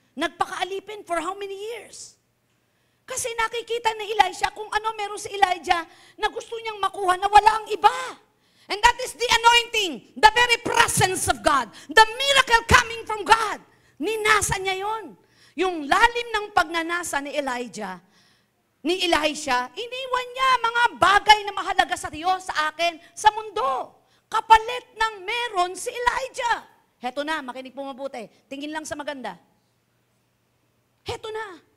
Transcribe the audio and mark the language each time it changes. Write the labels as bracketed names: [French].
[Filipino] Nagpakaalipin [English] for how many years? [Filipino] Kasi nakikita ni Elisha kung ano meron si Elijah na gusto niyang makuha na wala ang iba. [English] And that is the anointing, the very presence of God, the miracle coming from God. [Filipino] Ninasa niya yon. Yung lalim ng pagnanasa ni Elijah, ni Elisha, iniwan niya mga bagay na mahalaga sa Diyos, sa akin, sa mundo. Kapalit ng meron si Elijah. Heto na, makinig po mabuti. Tingin lang sa maganda. Heto na.